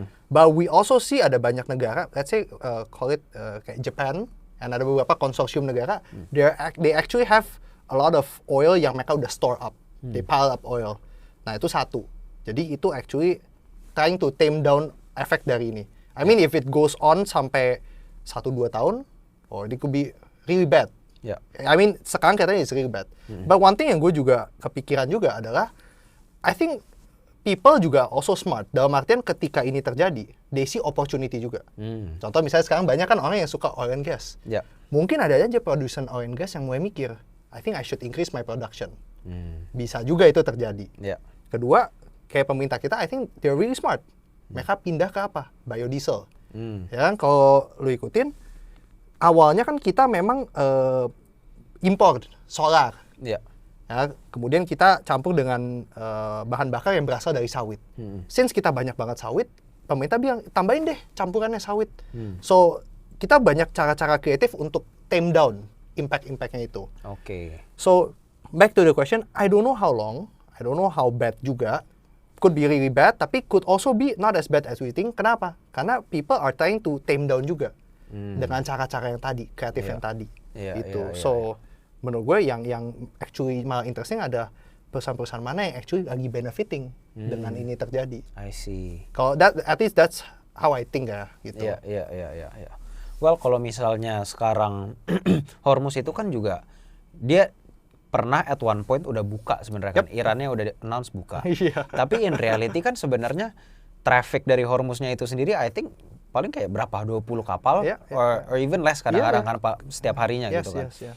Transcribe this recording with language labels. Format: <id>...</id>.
<en>But we also see</en> <id>ada banyak negara,</id> <en>let's say call it kayak Japan, and</en> <id>ada beberapa konsorsium negara,</id> <en>they actually have a lot of oil</en> <id>yang mereka udah</id> <en>store up, they pile up oil.</en> <id>Nah itu satu. Jadi itu</id> <en>actually trying to tame down</en> <id>efek dari ini.</id> <en>I mean if it goes on</en> <id>sampai 1-2 tahun,</id> <en>or it could be really bad. I mean</en> <id>sekarang katanya</id> <en>it's really bad. But one thing</en> <id>yang gue juga kepikiran juga adalah</id> <en>I think people juga also smart.</en> <id>Dalam artian ketika ini terjadi,</id> <en>they see opportunity</en> <id>juga. Contoh misalnya sekarang banyak kan orang yang suka oil and gas. Mungkin ada aja produsen</id> <en>oil and gas</en> <id>yang mulai mikir,</id> <en>I think I should increase my production.</en> <id>Bisa juga itu terjadi. Kedua, kayak pemerintah kita,</id> <en>I think they're really smart.</en> <id>Mereka pindah ke apa? Biodiesel. Ya kan, kalau lu ikutin, awalnya kan kita memang import solar. Ya, kemudian kita campur dengan bahan bakar yang berasal dari sawit. Since kita banyak banget sawit, pemerintah bilang tambahin deh campurannya sawit. So kita banyak cara-cara kreatif untuk</id> <en>tame down</en> <id>impact-impactnya itu.</id> <en>So back to the question, I don't know how long, I don't know how bad juga. Could be really bad, tapi could also be not as bad as we think.</en> <id>Kenapa? Karena</id> <en>people are trying to tame down</en> <id>juga dengan cara-cara yang tadi, kreatif yang tadi. So menurut gue yang actually malah interesting ada perusahaan-perusahaan mana yang actually lagi benefiting dengan ini terjadi.</id> <en>I see. Kalau at least that's how I think</en> <id>ya gitu. Iya. Well, kalau misalnya sekarang Hormuz itu kan juga dia pernah</id> <en>at one point</en> <id>udah buka sebenarnya kan. Irannya udah announce buka. Tapi</id> <en>in reality</en> <id>kan sebenarnya traffic dari Hormuznya itu sendiri I think paling kayak berapa 20 kapal</id> <en>or even less</en> <id>kadang-kadang kan Pak setiap harinya gitu kan.</id>